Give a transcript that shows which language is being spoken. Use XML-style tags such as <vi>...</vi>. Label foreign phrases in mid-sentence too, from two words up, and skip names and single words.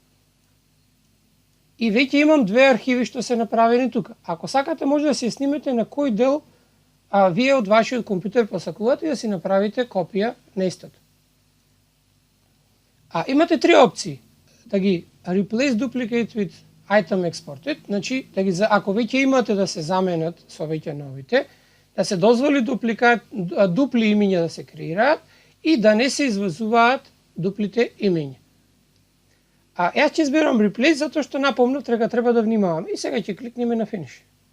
<mk>И веќе имам две архиви што се направени тука. Ако сакате може да се снимете на кој дел вие од вашиот компјутер посакувате и да си направите копија на истото. Имате три опции. Да ги</mk> <en>replace duplicate with item exported,</en> <mk>значи ако веќе имате да се заменат со веќе новите, да се дозволи дупли имиња да се креираат и да не се извезуваат дуплите имиња. Јас ќе изберам replace затоа што напомнав треба да внимавам и сега ќе кликнеме на finish.</mk>